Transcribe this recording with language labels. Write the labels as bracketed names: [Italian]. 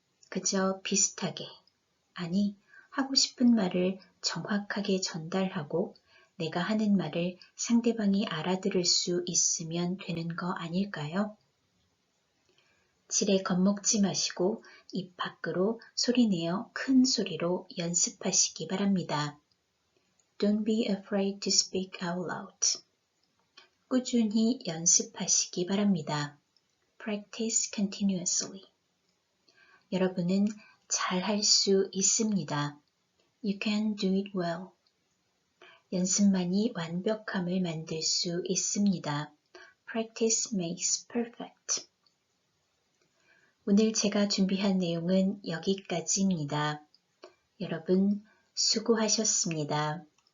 [Korean] 그저 비슷하게, 아니 하고 싶은 말을 정확하게 전달하고 내가 하는 말을 상대방이 알아들을 수 있으면 되는 거 아닐까요? 지레 겁먹지 마시고 입 밖으로 소리내어 큰 소리로 연습하시기 바랍니다. [English] Don't be afraid to speak out loud. [Korean] 꾸준히 연습하시기 바랍니다. [English] Practice continuously. [Korean] 여러분은 잘 할 수 있습니다. [English] You can do it well. [Korean] 연습만이 완벽함을 만들 수 있습니다. [English] Practice makes perfect. [Korean] 오늘 제가 준비한 내용은 여기까지입니다. 여러분 수고하셨습니다.